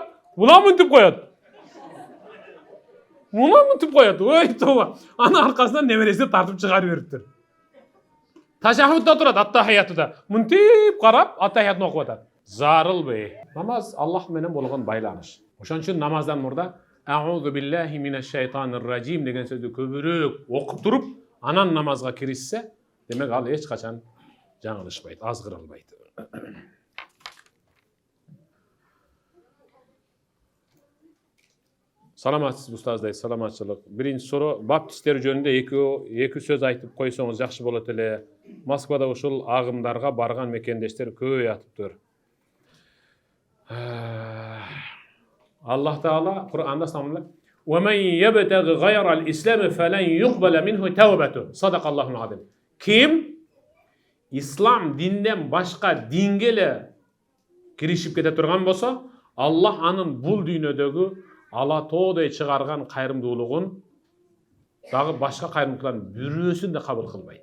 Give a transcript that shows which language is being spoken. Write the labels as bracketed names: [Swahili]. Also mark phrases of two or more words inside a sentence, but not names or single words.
[Kyrgyz] Улам мынтип коет. Ой тоба. Анын аркасынан небересине тартып чыгарып бериптир. Ташахудда турат, аттахиятуда. Мынтип карап, аттахиятын окуп атат. Зарылбы. Намаз Аллах менен болгон байланыш. Ошон үчүн намаздан мурда [Arabic] أعوذ بالله من الشيطان الرجيم [Kyrgyz] деген сөздү көбүрөөк окуп туруп, анан намазга киришсе, демек ал эч качан жаңылышпайт, азгырылбайт. Саламатсыз устаздай, саламатчылык. Биринчи суроо, баптисттер жөнүндө эки сөз айтып койсоңуз жакшы болот эле. Москвада ушул агымдарга барган мекендештер көбөйүптүр. Аллах Таала Кур'анда самлап: [Arabic] "ومن يبتغ غير الإسلام فلن يقبل منه توبة صدق الله العظيم. [Kyrgyz] Ким ислам динден башка динге эле киришип кете турган болсо, Аллах анын бул дүйнөдөгү ала тоодой чыгарган кайрымдуулугун дагы башка кайрымдуулардын бирөөсүн да кабыл кылбайт.